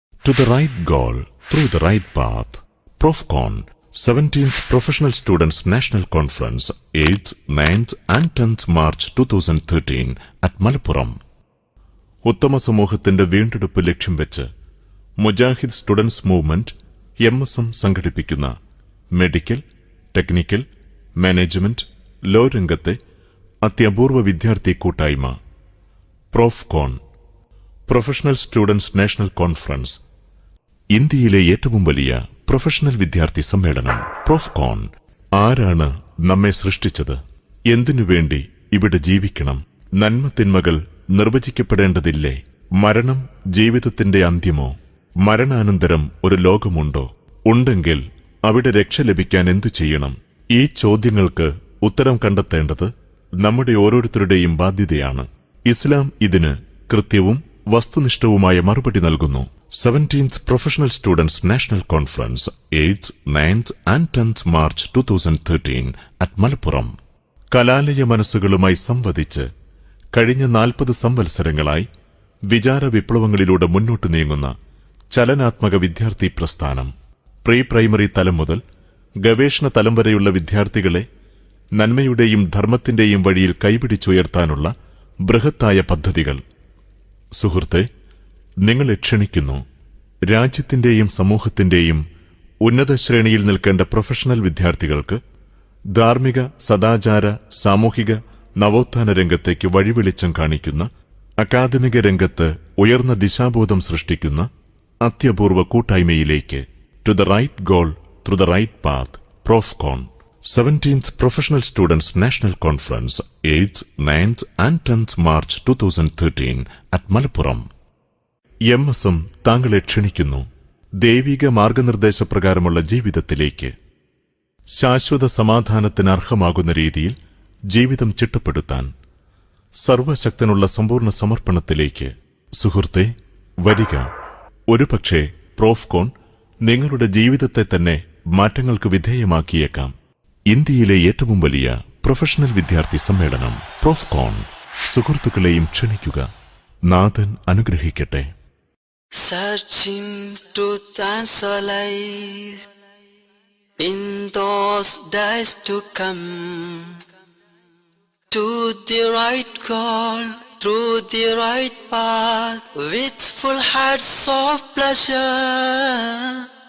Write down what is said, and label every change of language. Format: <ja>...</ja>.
<en>To the right goal, through the right path. Profcon, 17th Professional Students National Conference, 8th, 9th and 10th March 2013 at Malappuram.</en> <ml>ഉത്തമ സമൂഹത്തിന്റെ വീണ്ടെടുപ്പ് ലക്ഷ്യം വെച്ച് Mujahid students movement MSM സംഘടിപ്പിക്കുന്ന medical, technical, management, law രംഗത്തെ അത്യപൂർവ വിദ്യാർത്ഥി കൂട്ടായ്മ Profcon, professional students national conference, ഇന്ത്യയിലെ ഏറ്റവും വലിയ പ്രൊഫഷണൽ വിദ്യാർത്ഥി സമ്മേളനം. പ്രോഫ്കോൺ. ആരാണ് നമ്മെ സൃഷ്ടിച്ചത്? എന്തിനുവേണ്ടി ഇവിടെ ജീവിക്കണം? നന്മതിന്മകൾ നിർവചിക്കപ്പെടേണ്ടതില്ലേ? മരണം ജീവിതത്തിന്റെ അന്ത്യമോ? മരണാനന്തരം ഒരു ലോകമുണ്ടോ? ഉണ്ടെങ്കിൽ അവിടെ രക്ഷ ലഭിക്കാൻ എന്തു ചെയ്യണം? ഈ ചോദ്യങ്ങൾക്ക് ഉത്തരം കണ്ടെത്തേണ്ടത് നമ്മുടെ ഓരോരുത്തരുടെയും ബാധ്യതയാണ്. ഇസ്ലാം ഇതിന് കൃത്യവും വസ്തുനിഷ്ഠവുമായ മറുപടി നൽകുന്നു.</ml> <en>17th Professional Students National Conference, 8th, 9th and 10th March 2013 at Malappuram.</en> <ml>കലാലയ മനസ്സുകളുമായി സംവദിച്ച് കഴിഞ്ഞ 40 സംവത്സരങ്ങളായി വിചാര വിപ്ലവങ്ങളിലൂടെ മുന്നോട്ടു നീങ്ങുന്ന ചലനാത്മക വിദ്യാർത്ഥി പ്രസ്ഥാനം. പ്രീ പ്രൈമറി തലം മുതൽ ഗവേഷണ തലം വരെയുള്ള വിദ്യാർത്ഥികളെ നന്മയുടെയും ധർമ്മത്തിന്റെയും വഴിയിൽ കൈപിടിച്ചുയർത്താനുള്ള ബൃഹത്തായ പദ്ധതികൾ. സുഹൃത്തെ, നിങ്ങളെ ക്ഷണിക്കുന്നു. രാജ്യത്തിന്റെയും സമൂഹത്തിന്റെയും ഉന്നത ശ്രേണിയിൽ നിൽക്കേണ്ട പ്രൊഫഷണൽ വിദ്യാർത്ഥികൾക്ക് ധാർമ്മിക, സദാചാര, സാമൂഹിക നവോത്ഥാന രംഗത്തേക്ക് വഴിവെളിച്ചം കാണിക്കുന്ന, അക്കാദമിക രംഗത്ത് ഉയർന്ന ദിശാബോധം സൃഷ്ടിക്കുന്ന അത്യപൂർവ കൂട്ടായ്മയിലേക്ക്.</ml> <en>To the right goal, through the right path. ProfCon, 17th Professional Students National Conference, 8th, 9th and 10th March 2013 at Malappuram.</en> <ml>MSM താങ്കളെ ക്ഷണിക്കുന്നു ദൈവിക മാർഗനിർദ്ദേശപ്രകാരമുള്ള ജീവിതത്തിലേക്ക്. ശാശ്വത സമാധാനത്തിന് അർഹമാകുന്ന രീതിയിൽ ജീവിതം ചിട്ടപ്പെടുത്താൻ സർവശക്തനുള്ള സമ്പൂർണ്ണ സമർപ്പണത്തിലേക്ക്. സുഹൃത്തെ, വരിക. ഒരുപക്ഷെ പ്രോഫ്കോൺ നിങ്ങളുടെ ജീവിതത്തെ തന്നെ മാറ്റങ്ങൾക്ക് വിധേയമാക്കിയേക്കാം. ഇന്ത്യയിലെ ഏറ്റവും വലിയ പ്രൊഫഷണൽ വിദ്യാർത്ഥി സമ്മേളനം പ്രോഫ്കോൺ. സുഹൃത്തുക്കളെയും ക്ഷണിക്കുക. നാഥൻ അനുഗ്രഹിക്കട്ടെ.</ml> <en>Searching to answer life in those days to come, to the right goal, through the right path, with full hearts of pleasure.</en>